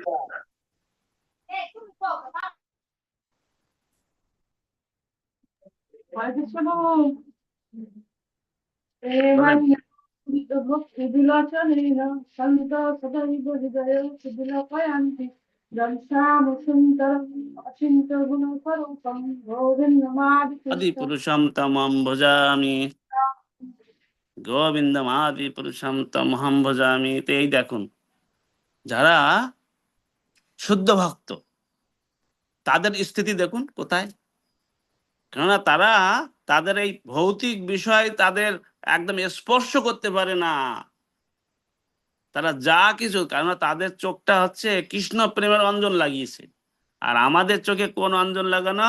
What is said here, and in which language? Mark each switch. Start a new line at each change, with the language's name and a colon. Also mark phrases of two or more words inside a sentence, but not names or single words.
Sanskrit: ভক্তি বিলোচনেন শান্ত সদৈব হৃদয়সী বিলোকয়ন্তি যম শ্যাম সুন্দরম অচিন্ত গুণ স্বরূপম আদি পুরুষম তমহং ভজামি, গোবিন্দম আদি পুরুষম তমহং ভজামি।
Bangla: তো এই দেখুন, যারা শুদ্ধ ভক্ত তাদের স্থিতি দেখুন কোথায়। কেননা তারা তাদের এই ভৌতিক বিষয় তাদের একদম স্পর্শ করতে পারে না। তারা যা কিছু, কেননা তাদের চোখটা হচ্ছে কৃষ্ণ প্রেমের অঞ্জন লাগিয়েছে, আর আমাদের চোখে কোন অঞ্জন লাগানো?